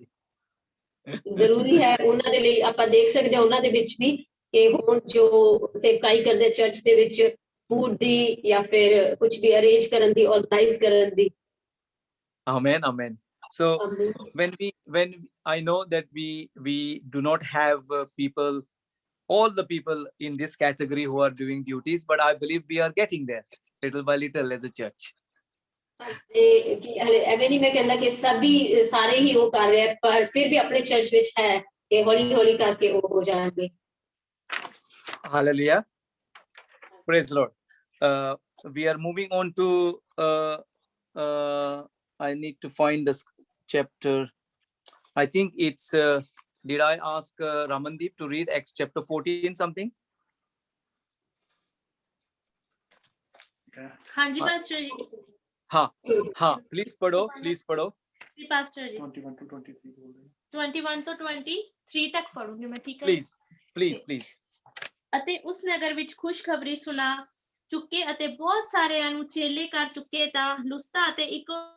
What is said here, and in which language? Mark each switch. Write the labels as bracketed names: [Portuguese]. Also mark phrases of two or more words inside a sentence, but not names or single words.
[Punjabi] ਜ਼ਰੂਰੀ ਹੈ ਉਹਨਾਂ ਦੇ ਲਈ। ਆਪਾਂ ਦੇਖ ਸਕਦੇ ਹਾਂ ਉਹਨਾਂ ਦੇ ਵਿੱਚ ਵੀ ਕਿ ਹੁਣ ਜੋ ਸੇਵਕਾਈ ਕਰਦੇ ਚਰਚ ਦੇ ਵਿੱਚ ਫੂਡ ਦੀ ਜਾਂ ਫਿਰ ਕੁਝ ਵੀ ਅਰੇਂਜ ਕਰਨ ਦੀ, ਆਰਗੇਨਾਈਜ਼ ਕਰਨ ਦੀ। [English] Amen, amen. So when I know that we do not have people, all the people in this category who are doing duties, but I believe we are getting there little by little as a church. [Punjabi] ਐਵੇਂ ਨਹੀਂ ਮੈਂ ਕਹਿੰਦਾ ਕਿ ਸਭੀ ਸਾਰੇ ਹੀ ਉਹ ਕਰ ਰਹੇ, ਪਰ ਫਿਰ ਵੀ ਆਪਣੇ ਚਰਚ ਵਿੱਚ ਹੈ ਕਿ ਹੌਲੀ ਹੌਲੀ ਕਰਕੇ ਉਹ ਹੋ ਜਾਣਗੇ। [English] Hallelujah. Praise the Lord. We are moving on to I need to find this chapter. I think it's did I ask Ramandeep to read Acts chapter 14 something? [Punjabi] ਹਾਂਜੀ ਪਾਸਟਰ ਜੀ। [Hindi] हाँ प्लीज पढ़ो पास्टर जी 21 to 23 बोल रहे हैं। [Punjabi] 21 ਤੋਂ 23 ਤੱਕ ਪੜੂੰਗੀ ਮੈਂ, ਠੀਕ ਹੈ? [English] please [Punjabi] ਅਤੇ ਉਸ ਨਗਰ ਵਿੱਚ ਖੁਸ਼ਖਬਰੀ ਸੁਣਾ ਚੁੱਕੇ ਅਤੇ ਬਹੁਤ ਸਾਰਿਆਂ ਨੂੰ ਚੇਲੇ ਕਰ ਚੁੱਕੇ ਤਾਂ ਲੁਸਤਾ ਅਤੇ ਇੱਕ